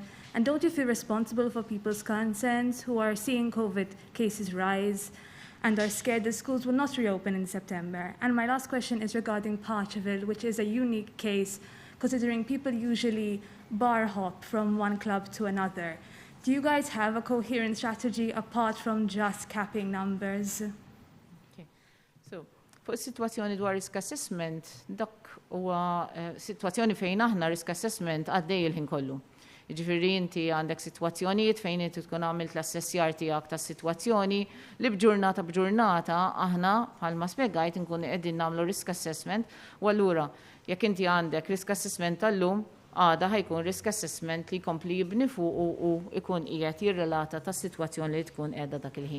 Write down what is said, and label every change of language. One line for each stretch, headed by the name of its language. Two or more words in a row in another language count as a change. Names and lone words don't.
English: And don't you feel responsible for people's concerns who are seeing COVID cases rise and are scared that schools will not reopen in September? And my last question is regarding Parcheville, which is a unique case considering people usually bar hop from one club to another. Do you guys have a coherent strategy apart from just capping numbers?
Maltese: Fuq is-sitwazzjoni dwar
English: risk assessment,
Maltese: dak huwa sitwazzjoni fejn aħna
English: risk assessment
Maltese: għaddej il-ħin kollu. Jiġifieri inti għandek sitwazzjonijiet fejn inti tkun għamilt l-assessjar tiegħek tas-sitwazzjoni li b'ġurnata aħna bħalma spjegajt inkunu qegħdin nagħmlu
English: risk assessment
Maltese: u allura jekk inti għandek
English: risk assessment
Maltese: tal-lum għada ħajkun
English: risk assessment
Maltese: li jkompli jibni fuq u ikun qiegħed jirrelata tas-sitwazzjoni li tkun qiegħda dak il-ħin.